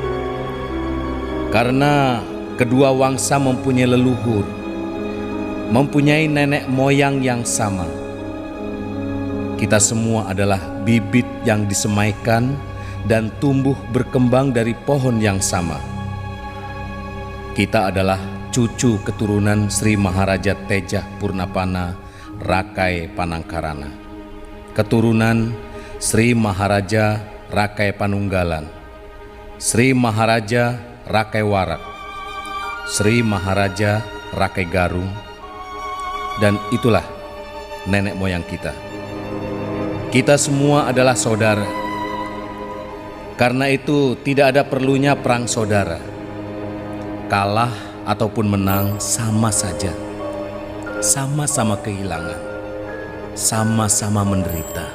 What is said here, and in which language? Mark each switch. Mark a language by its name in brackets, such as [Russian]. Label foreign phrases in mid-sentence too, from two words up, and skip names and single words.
[Indonesian] Karena kedua wangsa mempunyai leluhur, mempunyai nenek moyang yang sama. Kita semua adalah bibit yang disemaikan dan tumbuh berkembang dari pohon yang sama. Kita adalah cucu keturunan Sri Maharaja Tejah Purnapana Rakai Panangkarana, keturunan Sri Maharaja Rakai Panunggalan, Sri Maharaja Rakai Warak, Sri Maharaja Rakai Garung, dan itulah nenek moyang kita. Kita semua adalah saudara. Karena itu tidak ada perlunya perang saudara. Kalah ataupun menang sama saja. Sama-sama kehilangan, sama-sama menderita.